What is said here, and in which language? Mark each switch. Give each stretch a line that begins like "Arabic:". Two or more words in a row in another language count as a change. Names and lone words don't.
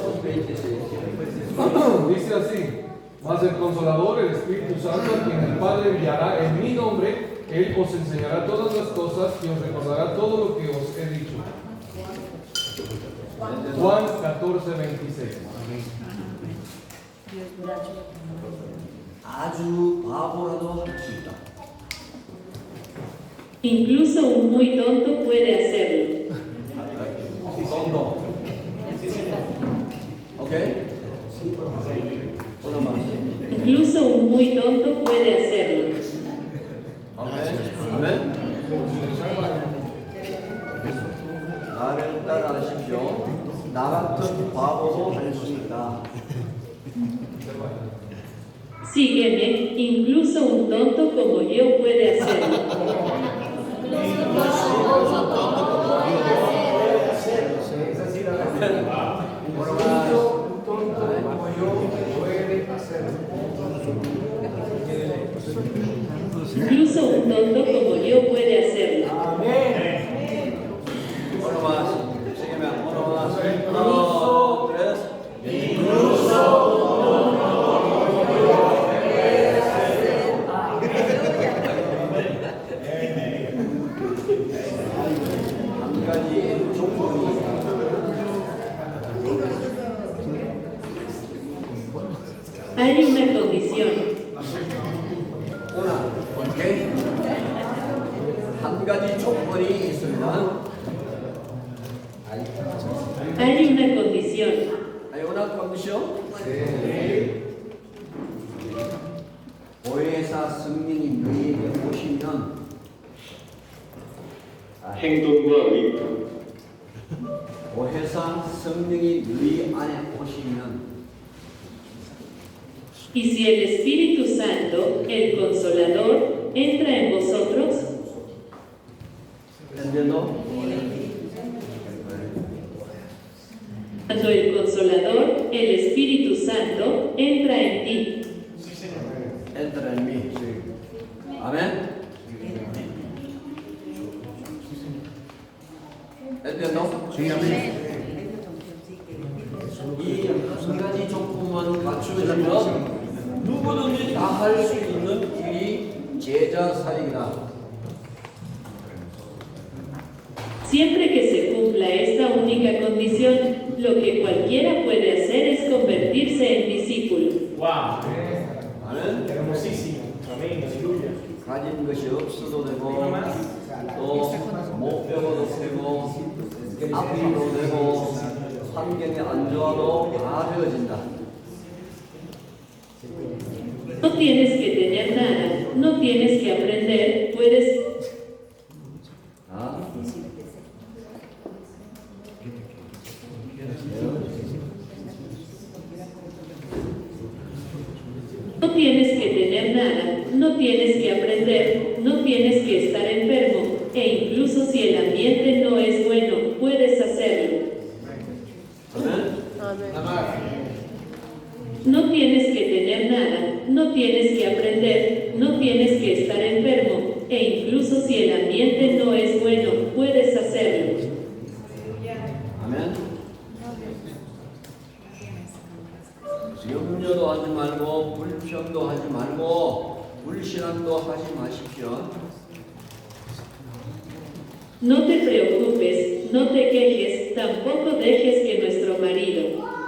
Spanish: Dice así: mas el Consolador, el Espíritu Santo, a quien el Padre enviará en mi nombre, Él os enseñará todas las cosas y os recordará todo lo que os he dicho. Juan 14:26.
Korean: 아주 바보라도 할 수 있다.
Spanish: Incluso un muy tonto puede hacerlo. tonto. 오케이? Incluso un muy tonto puede hacerlo.
Korean: 아멘. 나를 따라하십시오. 나 같은 바보도 할 수 있다.
Spanish: Sígueme, incluso un tonto como yo puede hacerlo. Incluso un tonto como yo puede hacerlo. Uno más. Sígueme. Uno más. Uno, tres.
Korean: 한 가지 조건이
Spanish: Hay una condición. una,
Korean: 오케이? 한 가지 조건이 있습니다.
Spanish: Hay una condición. Hay una condición?
Korean: 보혜사 성령이 너희에게 오시면 행동과 의도, 보혜사 성령이 너희 안에 오시면
Spanish: Y si el Espíritu Santo, el Consolador, entra en vosotros, ¿entendiendo? cuando el Consolador, el Espíritu Santo, entra en ti, Entra en mí. Amén. ¿Entiendo? Sí, amén.
Korean: 이 한 가지 조건만 갖추어지면 누구든지 다 할 수 있는 일이 제자 사역이다.
Spanish: siempre que se cumpla esta única condición, lo que cualquiera puede hacer es convertirse en discípulo.
Korean: 나는 가진 것이 없어도 되고 또 못 배워도 되고 아파도 되고 환경이 안 좋아도 다 되어진다.
Spanish: No tienes que tener nada, no tienes que aprender, puedes
Korean: 아?
Spanish: No tienes que tener nada, no tienes que aprender, no tienes que estar enfermo, e incluso si el ambiente no es bueno, puedes hacerlo. No tienes que tener nada, no tienes que aprender, no tienes que estar enfermo, e incluso si el ambiente no es bueno, puedes hacerlo.
Korean: 아멘. 염려도 하지 말고 불평도 하지 말고 불신앙도 하지 마십시오.
Spanish: No te preocupes, no te quejes, tampoco dejes que nuestro marido.